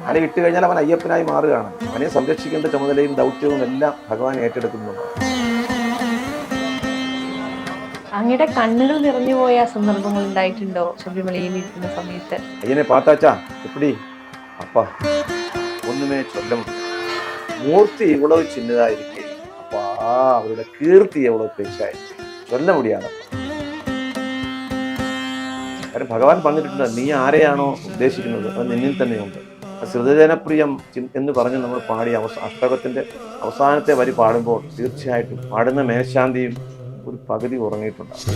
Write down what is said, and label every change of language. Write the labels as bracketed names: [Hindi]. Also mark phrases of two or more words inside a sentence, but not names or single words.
[Malayalam] മല ഇട്ട് കഴിഞ്ഞാൽ അവൻ അയ്യപ്പനായി മാറുകയാണ്. അവനെ സംരക്ഷിക്കേണ്ട ചുമതലയും ദൗത്യവും എല്ലാം ഭഗവാൻ ഏറ്റെടുക്കുന്നുണ്ട്. അങ്ങയുടെ കണ്ണുകൾ നിറഞ്ഞു പോയ സന്ദർഭങ്ങൾ ഉണ്ടായിട്ടുണ്ടോ ശബരിമലയിൽ ഇരിക്കുന്ന സമയത്ത്? [Tamil] ஐயனை பாத்தாச்சா எப்படி அப்பா ஒண்ணுமே சொல்ல முடியாது. மூர்த்தி இவ்வளவு சின்னதா இருக்கு, அப்பா அவரோட கீர்த்தி எவ்வளவு பெருசாயிருக்கு, சொல்ல முடியாது. [Malayalam] കാരണം ഭഗവാൻ പറഞ്ഞിട്ടുണ്ട്, നീ ആരെയാണോ ഉദ്ദേശിക്കുന്നത് അത് നിന്നിൽ തന്നെയുണ്ട്. ശ്രുതജനപ്രിയം എന്ന് പറഞ്ഞ് നമ്മൾ പാടിയ അഷ്ടകത്തിന്റെ അവസാനത്തെ വരി പാടുമ്പോൾ തീർച്ചയായിട്ടും പാടുന്ന മേൽശാന്തിയും ഒരു പകുതി ഉറങ്ങിയിട്ടുണ്ട്.